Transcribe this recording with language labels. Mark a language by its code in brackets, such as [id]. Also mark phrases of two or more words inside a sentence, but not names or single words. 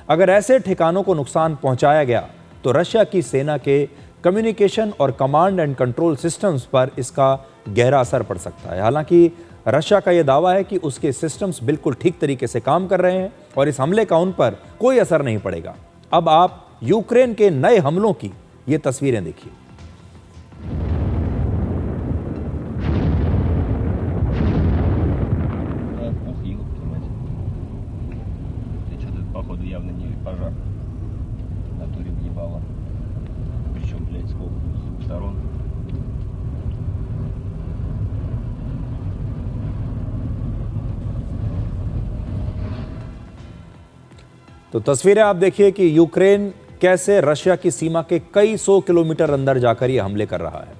[hi] अगर ऐसे ठिकानों को नुकसान पहुंचाया गया तो रशिया की सेना के कम्युनिकेशन और [en] command and control systems [hi] पर इसका गहरा असर पड़ सकता है। हालांकि रशिया का यह दावा है कि उसके सिस्टम्स बिल्कुल ठीक तरीके से काम कर रहे हैं और इस हमले का उन पर कोई असर नहीं पड़ेगा। अब आप यूक्रेन के नए हमलों की ये तस्वीरें देखिए। [ru] Походу явно не пожар. Натуре въебало. Причем, блядь, сколько? С двух сторон. [hi] तो तस्वीरें आप देखिए कि यूक्रेन कैसे रशिया की सीमा के कई सौ किलोमीटर अंदर जाकर ये हमले कर रहा है।